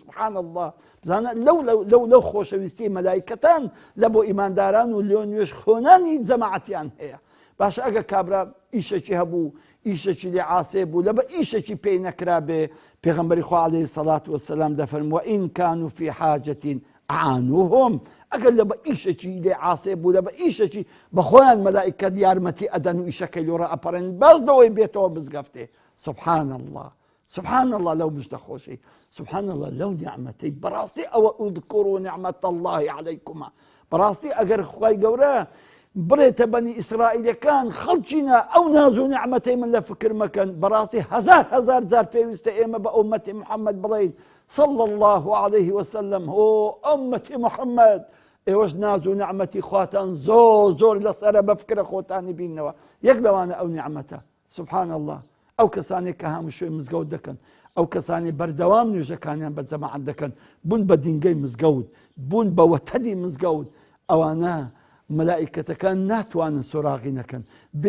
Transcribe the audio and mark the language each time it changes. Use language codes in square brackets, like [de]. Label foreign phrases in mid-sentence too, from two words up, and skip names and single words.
[ar] سبحان الله. [ckb] بزانە لەو خۆشەویستی مەلائیکەتان لە بۆ ئیمانداران و لێ نوێژ خۆنانی جەماعەتیان هەیە. باشە، ئەگەر کابرا ئیشێکی هەبوو، ئیشێکی لێ عاسێ بوو، لەبە ئیشێکی پێی نەکرا بێ، پێغەمبەری خوا [ar] عەلەیهی سەڵات وسەلام [ckb] دەفەرمێ: [ar] وئین کانوا فی حاجة أعانوهم. [ckb] ئەگەر لەبە ئیشێکی لێ عاسێ بوو، لەبە ئیشێکی بەخۆیان مەلائیکەت یارمەتی ئەدەن و ئیشەکەی لۆڕە ئەپەڕێن، بەس دەوەی بێتەوە مزگەفتێ. [ar] سبحان الله، سبحان الله. [ckb] لەو مژدە خۆشەی، [ar] سبحان الله، [ckb] لەو نیعمەتەی بەڕاستی ئەوە [ar] اذکروا نعمة الله عەلەیکما. [ckb] بەڕاستی ئەگەر خوای گەورە بڕێتە بەنی ئیسرائیلەکان خەڵکینە ئەو ناز و نعمەتەی من لە فکر مەکەن بەڕاستی هەزار جار پێویستە ئێمە بە ئومەتی محەممەد بڵین [ar] صلى الله عليه وسلم هو أمتي محمد [ckb] ئێوەش ناز و نعمەتی خواتان زۆر لەسەرە بە فکرە خۆتانی بینەوە یەک لەوانە ئەو نعمەتە [ar] سبحان الله [ckb] ئەو کەسانێک کە هەموو شوێ مزگەوت دەکەن ئەو کەسانی بەردەوام نوێژەکانیان بە جەماعەت دەکەن بوون بە دینگەی مزگەوت بوون بە وەتەدی مزگەوت ئەوانە مەلائیکەتەکان ناتوانن سۆراغی نەکەن بێ